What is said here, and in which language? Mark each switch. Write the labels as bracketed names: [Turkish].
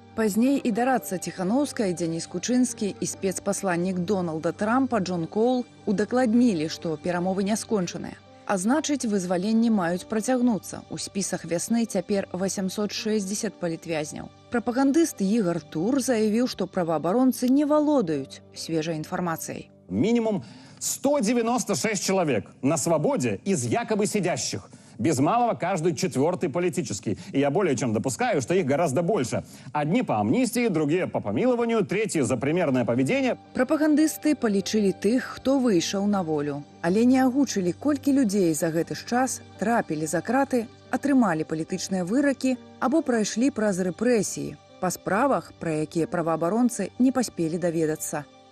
[Belarusian] Пазней і дарадца Ціханаўская, Дзяніс Кучынскі і спецпасланнік Дональда Трампа Джон Коул удакладнілі, што перамовы не скончаныя. А значыць, вызваленні маюць працягнуцца. У спісах вясны цяпер 860 палітвязняў. Прапагандыст Ігар Тур заявіў, што праваабаронцы не валодаюць свежай інфармацыяй. [Russian] Минимум 196 человек на свободе из якобы сидящих. Без малого каждый четвертый политический. И я более чем допускаю, что их гораздо больше. Одни по амнистии, другие по помилованию, третьи за примерное поведение. [Belarusian] Прапагандысты палічылі тых, хто выйшаў на волю. Але не агучылі, колькі людзей за гэты ж час трапілі за краты, атрымалі палітычныя выракі або прайшлі праз рэпрэсіі па справах, пра якія праваабаронцы не паспелі даведацца.